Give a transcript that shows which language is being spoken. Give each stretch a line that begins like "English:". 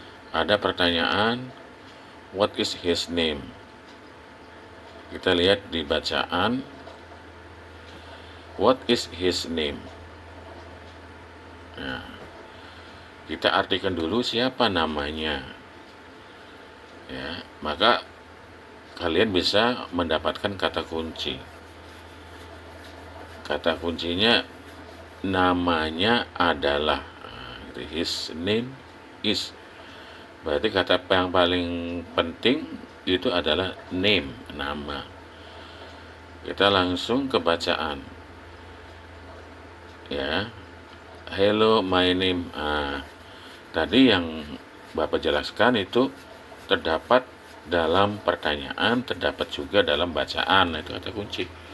Indonesian: Ada pertanyaan,
English: what is his name?
Indonesian: Kita lihat di bacaan,
English: what is his name?
Indonesian: Nah, kita artikan dulu siapa namanya, ya. Maka kalian bisa mendapatkan kata kunci. Kata kuncinya namanya adalah,
English: his name is.
Indonesian: Berarti kata yang paling penting itu adalah name, nama. Kita langsung ke bacaan, ya.
English: Hello, my name.
Indonesian: Tadi yang Bapak jelaskan itu terdapat dalam pertanyaan, terdapat juga dalam bacaan. Itu kata kunci.